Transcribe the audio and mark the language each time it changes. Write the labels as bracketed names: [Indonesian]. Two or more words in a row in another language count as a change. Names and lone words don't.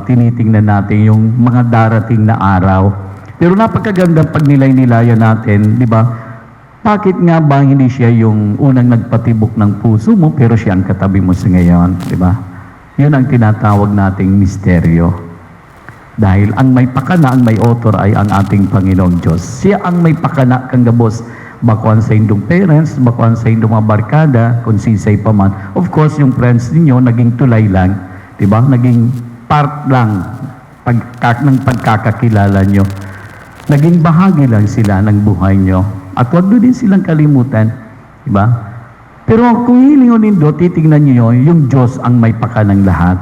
[Filipino] Tinitingnan natin yung mga darating na araw. Pero napakaganda pag nilay-nilayan natin, di ba? Bakit nga ba hindi siya yung unang nagpatibok ng puso mo pero siya ang katabi mo sa ngayon, di ba? Yun ang tinatawag nating misteryo. Dahil ang may pakana, ang may author ay ang ating Panginoong Diyos. Siya ang may pakana [Bikol] kang gabos. Bakuan sa indong parents, bakuan sa indong mga barkada, kung sisay pa man. [English] Of course, [Filipino] yung friends ninyo naging tulay lang Di ba? Naging part lang ng pagkakakilala nyo. Naging bahagi lang sila ng buhay nyo. At huwag nyo din silang kalimutan. Di ba? Pero kung hilingunin do, titignan nyo yung Diyos ang may paka ng lahat.